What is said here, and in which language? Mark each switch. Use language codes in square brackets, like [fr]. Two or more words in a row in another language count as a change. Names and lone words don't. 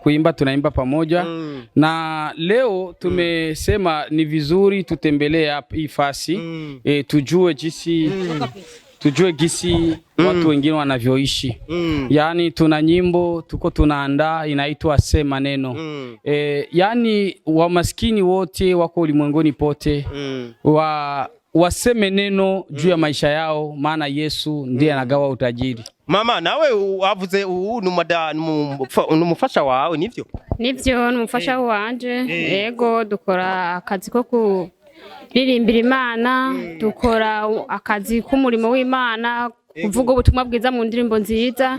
[sw] kuimba tunaimba pamoja. Na leo tumesema ni vizuri tutembelee hapa hii fasi tujue gisi watu wengine wanavyoishi. Yani tuna nyimbo tuko tunaandaa inaitwa Sema Neno. Yani wamaskini wote wako ulimwenguni pote waseme neno juu ya maisha yao, maana Yesu ndiye anagawa utajiri. [rn] Mama nawe wavuze numufasha wawe nivyo? Nivyo numufasha wanje. Yego dukora akazi ko kuririmbira Imana, dukora akazi k'umurimo w'Imana, kuvuga ubutumwa bwiza mu ndirimbo nziza.